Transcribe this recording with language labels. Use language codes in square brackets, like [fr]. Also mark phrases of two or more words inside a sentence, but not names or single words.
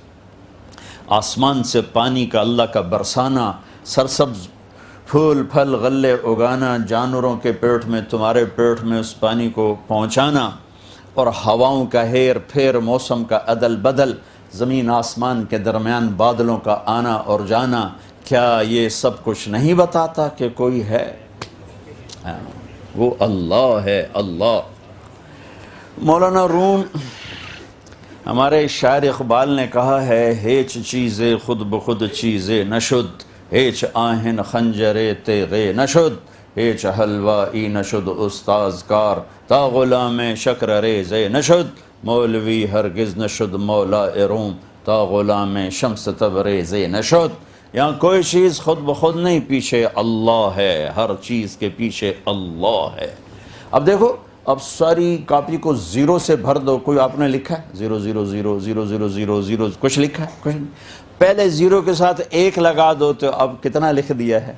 [ur] آسمان سے پانی کا اللہ کا برسانا، سرسبز پھول پھل غلے اگانا، جانوروں کے پیٹ میں تمہارے پیٹ میں اس پانی کو پہنچانا، اور ہواؤں کا ہیر پھیر، موسم کا عدل بدل، زمین آسمان کے درمیان بادلوں کا آنا اور جانا، کیا یہ سب کچھ نہیں بتاتا کہ کوئی ہے؟ وہ اللہ ہے، اللہ۔ مولانا روم ہمارے شاعر اقبال نے کہا ہے، [fa] ہیچ چیزیں خود بخود چیزیں نشد، ہیچ آہن خنجرے تیغے نشد، ہیچ حلوائی نشد استاذ کار، تا غلام شکر ریزے نشد، مولوی ہرگز نشد مولا روم، تا غلام شمس تبریزے نشد۔ [ur] یہاں کوئی چیز خود بخود نہیں، پیچھے اللہ ہے، ہر چیز کے پیچھے اللہ ہے۔ اب دیکھو، اب ساری کاپی کو زیرو سے بھر دو، کوئی آپ نے لکھا ہے 0000000 کچھ لکھا ہے؟ کچھ نہیں۔ پہلے زیرو کے ساتھ ایک لگا دو تو اب کتنا لکھ دیا ہے؟